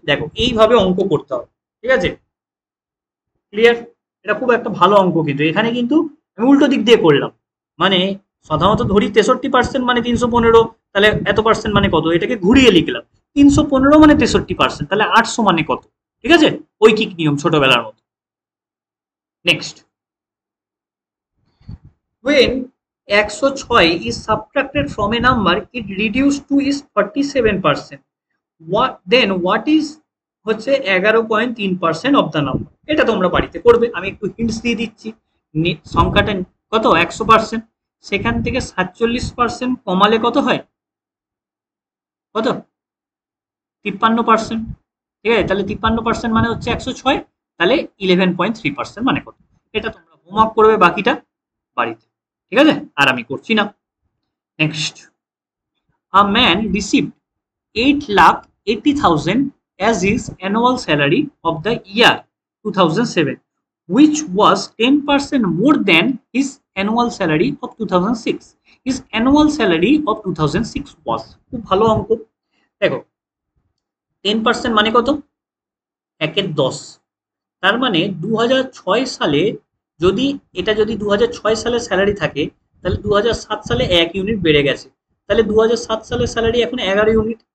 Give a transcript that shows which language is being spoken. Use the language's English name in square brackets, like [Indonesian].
[Bangla] দেখো এইভাবে অঙ্ক করতে হবে, ঠিক আছে, ক্লিয়ার। এটা খুব একটা ভালো অঙ্ক, কিন্তু এখানে কিন্তু আমি উল্টো দিক দিয়ে করলাম, মানে সাধারণত ধরি 63% মানে 315, তাহলে এত পার্সেন্ট মানে কত, এটাকে ঘুরিয়ে লিখলাম 315 মানে 63%, তাহলে 800 মানে কত, ঠিক আছে। ঐকিক নিয়ম ছোটবেলার মতো। [English] next, when 106 is subtracted from a number it reduced to is 47%, what is [Bangla] হচ্ছে [English] 11.3% of the number. [Bangla] এটা তোমরা বাড়িতে করবে, আমি একটু হিন্টস দিয়ে দিচ্ছি। সংখ্যাটা কত 100%, সেখান থেকে 47% কমালে কত হয়, কত 53%। ঠিক আছে, তাহলে 53% মানে হচ্ছে 106, তাহলে 11.3% মানে কত, এটা তোমরা হোমওয়ার্ক করবে বাকিটা বাড়িতে। ঠিক আছে, আর আমি করছি না। [English] Next, a man received 8,80,000 as his annual salary of the year 2007, which was 10% more than his annual salary of 2006. His annual salary of 2006 was, [Bangla] খুব ভালো অঙ্ক। দেখো 10% মানে কত, 1/10, তার মানে 2006 সালে যদি এটা যদি 2006 সালে স্যালারি থাকে, তাহলে 2007 সালে 1 ইউনিট বেড়ে গেছে, তাহলে 2007 সালের স্যালারি এখন 11 ইউনিট।